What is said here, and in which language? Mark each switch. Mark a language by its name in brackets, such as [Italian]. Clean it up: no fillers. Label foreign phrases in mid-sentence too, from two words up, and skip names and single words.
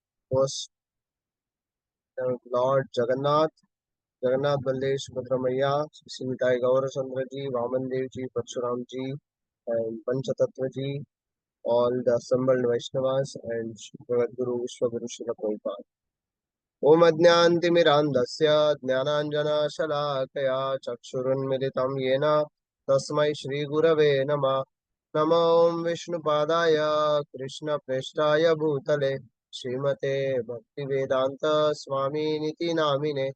[English] was Lord Jagannath Baldev Subhadramaya, Sritai Gaurachandra ji, Vaman Dev ji, Parshuram ji, and Panchatattva ji, all the assembled Vaishnavas and Bhagavad Guru Vishwaguru Srila Prabhupada. [Sanskrit] ॐ अज्ञानतिमिरान्धस्य ज्ञानाञ्जनशलाकया चक्षुरुन्मीलितं येन तस्मै श्रीगुरवे नमः. नमो ॐ विष्णुपादाय कृष्णप्रेष्ठाय भूतले श्रीमते भक्तिवेदान्त स्वामिन् इति नामिने